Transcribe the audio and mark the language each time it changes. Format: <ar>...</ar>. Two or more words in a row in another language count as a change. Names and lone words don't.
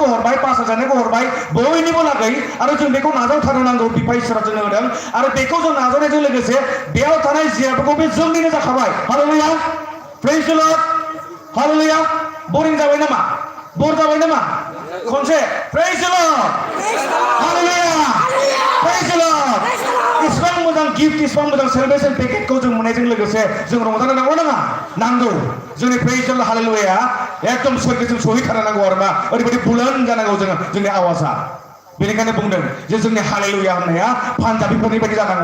<brx>हरबाय बासायजानायखौ हरबाय बयनिबो लागै आरो जों बेखौ नाजावथारनो नांगौ बिफा इसोरा जोंनो होदों आरो बेखौ जों नाजावनायजों लोगोसे बेयाव थानाय जिरादफोरखौ बे जोंनिनो जाखाबाय हालेलुया</brx> <en>praise the Lord</en> <brx>हालेलुया बोर जाबाय नामा खनसे</brx> <en>praise the Lord</en> <brx>हालेलुया</brx> <en>praise the Lord</en> <brx>इसिबां मोजां गिफ्ट इसिबां मोजां सेलिब्रेशन पेकेटखौ जों मोननायजों लोगोसे जों रंजानो नांगौ जोंनि</brx> <en>praise the Lord</en> <brx>हालेलुया एकदम सोरगोजों सहैथारनांगौ आरो मा ओरैबायदि बुलन्द जानांगौ जोंनि आवाजा बेनिखायनो बुंदों जे जोंनि हालेलुया होननाया पान्जाबिफोरनि बायदि जानांगौ</brx>